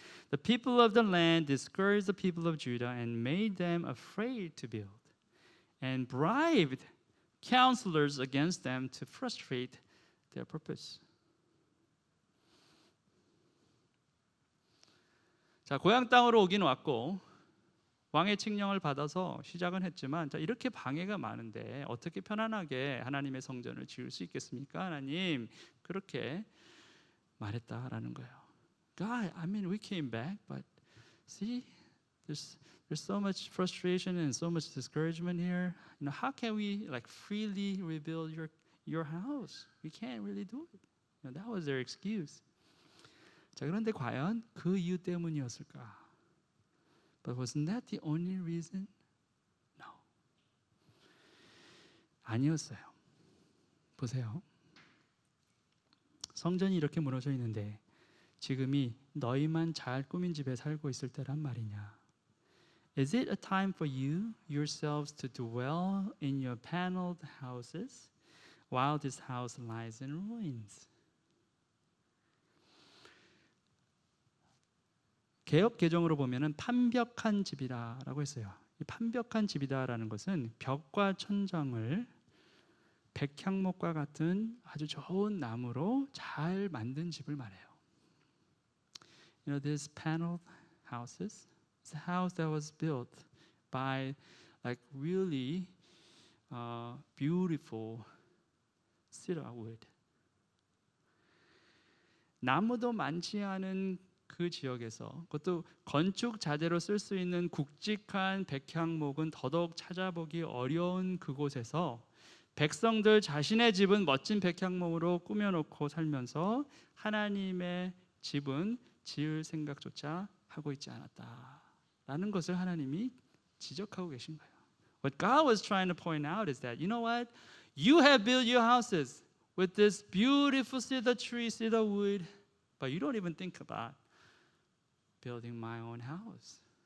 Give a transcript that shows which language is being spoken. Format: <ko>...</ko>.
<en>The people of the land discouraged the people of Judah and made them afraid to build, and bribed counselors against them to frustrate their purpose.</en> <ko>자, 고향 땅으로 오긴 왔고 왕의 칙령을 받아서 시작은 했지만 자, 이렇게 방해가 많은데 어떻게 편안하게 하나님의 성전을 지을 수 있겠습니까? 하나님 그렇게 말했다라는 거예요.</ko> <en>God, I mean, we came back, but see, there's so much frustration and so much discouragement here. You know, how can we like freely rebuild your house? We can't really do it. You know, that was their excuse.</en> <ko>자, 그런데 과연 그 이유 때문이었을까?</ko> <en>But wasn't that the only reason? No.</en> <ko>아니었어요. 보세요. 성전이 이렇게 무너져 있는데 지금이 너희만 잘 꾸민 집에 살고 있을 때란 말이냐?</ko> <en>Is it a time for you yourselves to dwell in your paneled houses while this house lies in ruins.</en> <ko>개역 개정으로 보면은 판벽한 집이라고 했어요. 이 판벽한 집이다라는 것은 벽과 천장을 백향목과 같은 아주 좋은 나무로 잘 만든 집을 말해요.</ko> <en>You know, these paneled houses, it's a house that was built by like really beautiful cedar wood.</en> <ko>나무도 많지 않은 그 지역에서 그것도 건축 자재로 쓸 수 있는 굵직한 백향목은 더더욱 찾아보기 어려운 그곳에서 백성들 자신의 집은 멋진 백향목으로 꾸며놓고 살면서 하나님의 집은 지을 생각조차 하고 있지 않았다라는 것을 하나님이 지적하고 계신 거예요.</ko> <en>What God was trying to point out is that, you know what? You have built your houses with this beautiful cedar tree, cedar wood, but you don't even think about building my own house.</en>